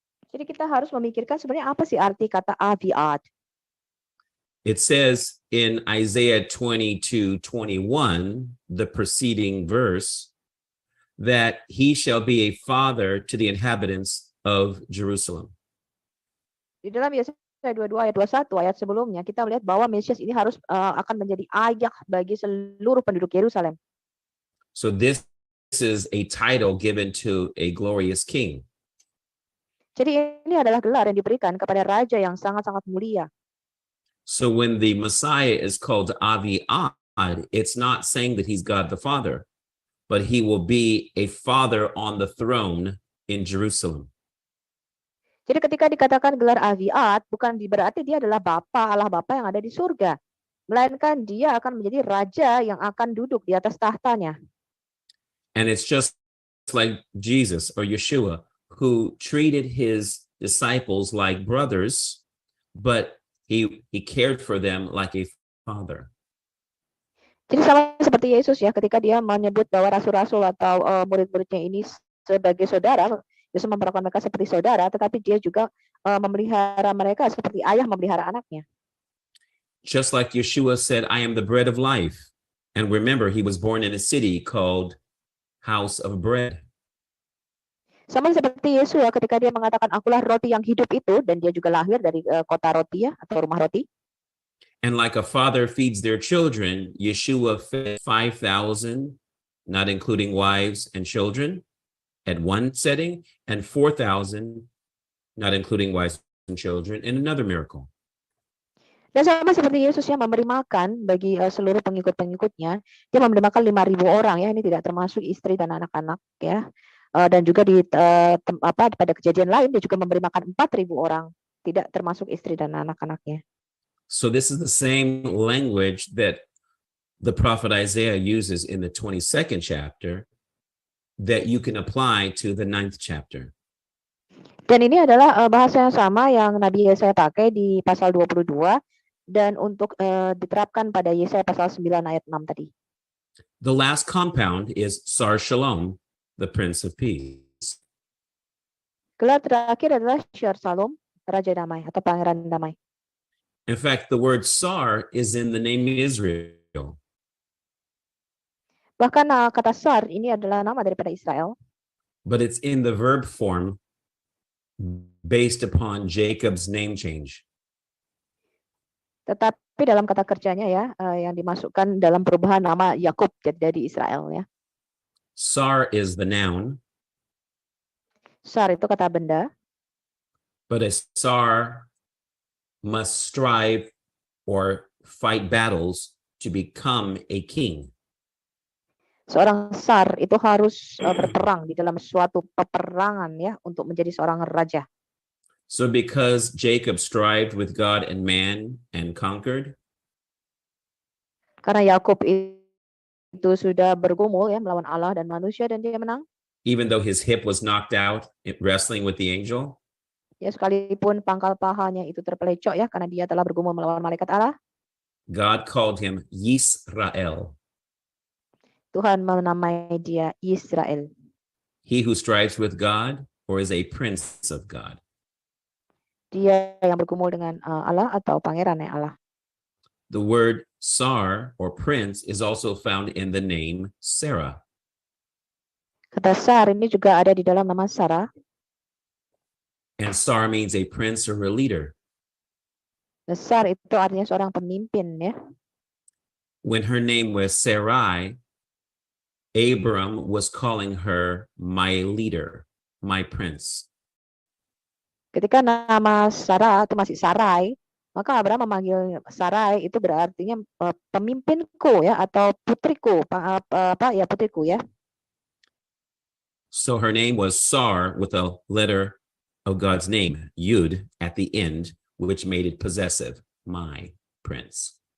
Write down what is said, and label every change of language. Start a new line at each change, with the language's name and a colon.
Indonesian: Jadi kita harus memikirkan sebenarnya apa sih arti kata aviad.
English: It says in Isaiah 22:21, the preceding verse, that he shall be a father to the inhabitants of Jerusalem.
Indonesian: Di dalam Yesaya 22 ayat 21 ayat sebelumnya kita melihat bahwa Mesias ini harus akan menjadi ayah bagi seluruh penduduk Yerusalem.
English: So this is a title given to a glorious king.
Indonesian: Jadi ini adalah gelar yang diberikan kepada raja yang sangat-sangat mulia.
English: So when the Messiah is called Aviad, it's not saying that he's God the Father, but he will be a father on the throne in Jerusalem.
Indonesian: Jadi ketika dikatakan gelar aviad, bukan berarti dia adalah Bapa, Allah Bapa yang ada di surga. Melainkan dia akan menjadi raja yang akan duduk di atas tahtanya.
English: And it's just like Jesus or Yeshua, who treated his disciples like brothers, but he cared for them like a father.
Indonesian: Jadi sama seperti Yesus ya, ketika dia menyebut bahwa rasul-rasul atau murid-muridnya ini sebagai saudara, Yesus memperlakukan mereka seperti saudara, tetapi dia juga memelihara mereka seperti ayah memelihara anaknya.
English: Just like Yeshua said, I am the bread of life. And remember, he was born in a city called House of Bread.
Indonesian: Sama seperti Yesus ya, ketika dia mengatakan akulah roti yang hidup itu, dan dia juga lahir dari kota roti ya, atau rumah roti.
English: And like a father feeds their children, Yeshua fed 5,000, not including wives and children, at one setting, and 4,000, not including wives and children, in another miracle.
Indonesian: Dan sama seperti Yesus yang memberi makan bagi seluruh pengikut-pengikutnya, dia memberi makan 5.000 orang ya, ini tidak termasuk istri dan anak-anak ya. Dan juga pada kejadian lain dia juga memberi makan 4.000 orang, tidak termasuk istri dan anak-anaknya.
English: So this is the same language that the prophet Isaiah uses in the 22nd chapter that you can apply to the 9th chapter.
Indonesian: Dan ini adalah bahasa yang sama yang Nabi Yesaya pakai di pasal 22 dan untuk diterapkan pada Yesaya pasal 9 ayat 6 tadi.
English: The last compound is Sar Shalom, the Prince of Peace.
Indonesian: Gelar terakhir adalah Syar Salom, Raja Damai atau Pangeran Damai.
English: In fact, the word Sar is in the name Israel.
Indonesian: Bahkan kata Sar ini adalah nama daripada Israel.
English: But it's in the verb form based upon Jacob's name change.
Indonesian: Tetapi dalam kata kerjanya ya, yang dimasukkan dalam perubahan nama Yakub jadi Israel ya.
English: Sar is the noun,
Indonesian: Sar itu kata benda,
English: but a Sar must strive or fight battles to become a king.
Indonesian: Seorang sar itu harus berperang di dalam suatu peperangan ya untuk menjadi seorang raja.
English: So because Jacob strived with God and man and conquered,
Indonesian: Karena Yakub itu sudah bergumul ya melawan Allah dan manusia dan dia menang.
English: even though his hip was knocked out wrestling with the angel,
Indonesian: Ya sekalipun pangkal pahanya itu terpelecok ya karena dia telah bergumul melawan malaikat Allah,
English: God called him Yisrael,
Indonesian: Tuhan menamai dia Israel.
English: he who strives with God or is a prince of God.
Indonesian: Dia yang bergumul dengan Allah atau pangeran Allah.
English: The word Sar or prince is also found in the name Sarah.
Indonesian: Kata sar ini juga ada di dalam nama Sarah.
English: And Sar means a prince or a leader.
Indonesian: Sar itu artinya seorang pemimpin ya.
English: When her name was Sarai, Abram was calling her my leader, my prince.
Indonesian: Ketika nama Sarah itu masih Sarai, maka Abraham memanggil Sarai itu berartinya pemimpinku ya atau putriku, putriku ya.
English: So her name was Sar with a letter of God's name, Yud, at the end, which made it possessive, my prince.